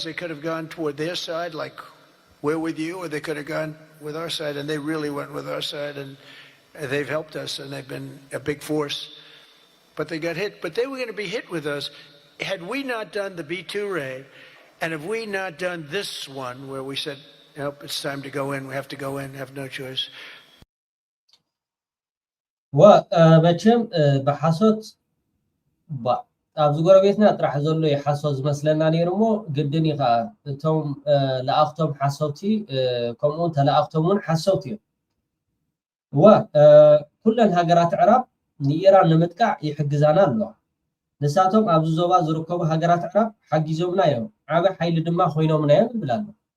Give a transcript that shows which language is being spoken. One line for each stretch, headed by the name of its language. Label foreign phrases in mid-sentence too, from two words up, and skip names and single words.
English: They could have gone toward their side, like we're with you, or they could have gone with our side, and they really went with our side, and they've helped us, and they've been a big force. But they got hit. But they were going to be hit with us. Had we not done the B-2 raid, and if we not done this one, where we said, nope, it's time to go in, we have to go in, have no choice.
Tigrinya: መቸም ብሓሶት ኣብዚ ጎረቤትና ጥራሕ ዘሎ ይሓሶ ዝመስለና ነይሩሞ ግድን ኢኻ እቶም ለኣኽቶም ሓሰውቲ ከምኡውን ተለኣኽቶም እውን ሓሰውቲ እዮም ኩለን ሃገራት ዕራብ ንኢራን ንምጥቃዕ ይሕግዛና ኣለዋ ንሳቶም ኣብዚ ዞባ ዝርከቡ ሃገራት ዕራብ ሓጊዞምና እዮም ዓበ ሓይሊ ድማ ኮይኖምና እዮም ይብል ኣሎ